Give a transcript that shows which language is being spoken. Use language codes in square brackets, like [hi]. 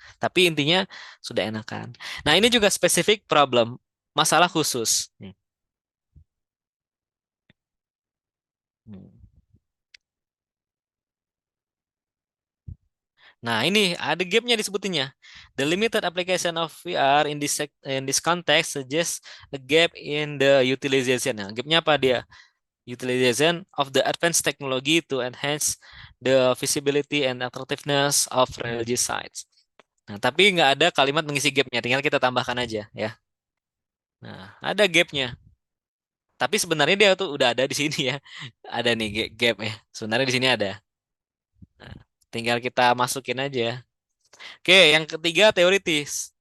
[id] Tapi intinya sudah enakan. Nah, ini juga spesifik problem, masalah khusus. Hmm. Nah, ini ada gapnya disebutinnya. [en] The limited application of VR in this context suggests a gap in the utilization. [id] Nah, gapnya apa dia? [en] Utilization of the advanced technology to enhance the visibility and attractiveness of religious sites. [id] Nah, tapi nggak ada kalimat mengisi gapnya, tinggal kita tambahkan aja ya. Nah, ada gapnya. Tapi sebenarnya dia tuh udah ada di sini ya. Ada nih gap ya. Sebenarnya di sini ada. Nah, tinggal kita masukin aja. Oke, yang ketiga teoritis.